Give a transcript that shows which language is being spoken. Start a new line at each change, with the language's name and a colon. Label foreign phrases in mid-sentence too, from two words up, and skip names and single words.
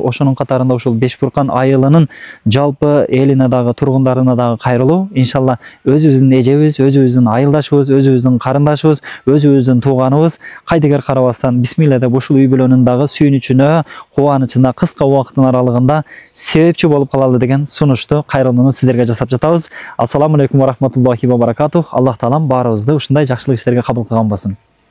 Kyrgyz: Ошонун катарында ушул Бешбуркан айылынын жалпы элине дагы, тургундарына дагы кайрылуу. Иншалла өзүбүздүн эжебиз, өзүбүздүн айылдашыбыз, өзүбүздүн карындашыбыз, өзүбүздүн тууганыбыз кайдыгер карабастан бисмилла деп ушул үй бүлөнүн дагы сүйүнүчүнө, кубанычына кыска убакыттын аралыгында себепчи болуп калалы деген сунушту, кайрылууну сиздерге жасап жатабыз.
Arabic: السلام عليكم ورحمة الله وبركاته.
Kyrgyz: Аллах Таалам баарыбызды ушундай жакшылык иштерге кабыл кылган болсун.